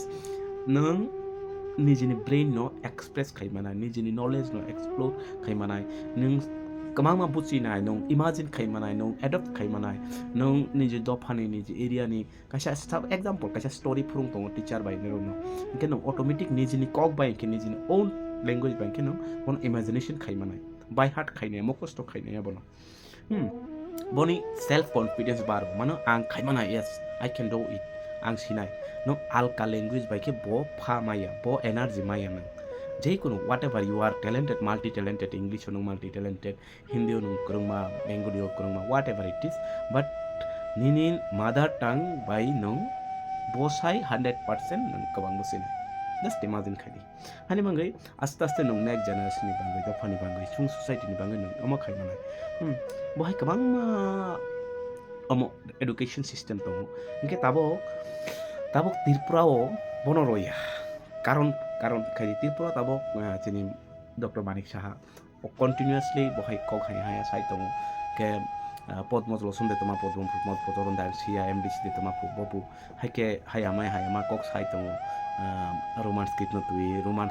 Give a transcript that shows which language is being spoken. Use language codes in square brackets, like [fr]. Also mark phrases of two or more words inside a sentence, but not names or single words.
[trp] नों निजिनि ब्रेन नो एक्सप्रेस खाइमानाय निजिनि नलेज नो एक्सप्लोर खाइमानाय नों कमामा बुचिनाय नों इमेजिन खाइमानाय नों एडप्ट खाइमानाय नों निजि दफानि निजि एरियानि कासा [en] staff example [trp] कासा स्टोरी फुरुं दङ टीचर बाय नेरोनो इनके नों ऑटोमेटिक निजिनि कक बाय के निजिनि [en] own language [trp] बाय के नों [en] one imagination [trp] खाइमानाय बाय हार्ट खाइनाय मकस्थ खाइनाय बनो बनि [en] self confidence [trp] बार मानो आं खाइमानाय [en] yes I can do it [trp] आं सिनाय नो आलका लैंग्वेज बाय के बो फा माया बो एनर्जी माया नों जेकुनु [en] whatever you are talented multi talented English multi talented Hindi [trp] नो कुरुमा बेंगली कुरुमा [en] whatever it is but [trp] निनि मदर टंग बाय नो बोसाई 100% नों कबां बसिनाय [en] just imagine [trp] खाइदि हानि बांगै आस्ते आस्ते नों [en] next generation [trp] नि बांगै दफानि बांगै सुं सोसाइटी नि बांगै नों अमा खाइमानाय बहाय कबां अमो [en] education system [trp] दङ इनके ताबो त्रिपुराओ बनरया कारण खाइ त्रिपुरा ताबो जोंनि डक्टर मानिक साहा कन्टिनिउसलि बहाय कक हाया साइ दङ के पद्मजल सन्देह तमा पद्म पदरन दासिया एमडीसी दे तमा बबु हायके हायामा कक साइ दङ [en] Roman script [trp] न तुई रोमान